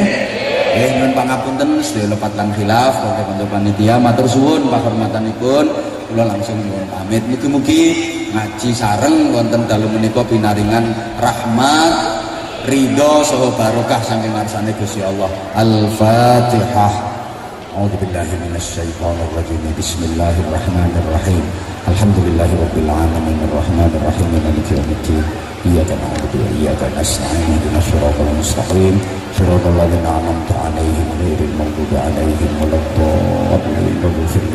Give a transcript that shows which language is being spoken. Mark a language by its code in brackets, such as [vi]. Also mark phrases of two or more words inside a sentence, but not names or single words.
[jv] Nggih nyuwun pangapunten sedaya lepat lan khilaf kanca panitia matur suwun pahormatanipun. Kula langsung nyuwun pamit. Mugi-mugi ngaji sareng wonten dalu menika pinaringan rahmat, ridho saha barokah saking ngarsane Gusti Allah. Al-Fatihah. [ar] أعوذ بالله من الشيطان الرجيم بسم الله الرحمن الرحيم الحمد لله رب العالمين الرحمن الرحيم مالك يوم الدين إياك نعبد وإياك نستعين اهدنا الصراط المستقيم صراط الذين أنعمت عليهم غير المغضوب عليهم ولا الضالين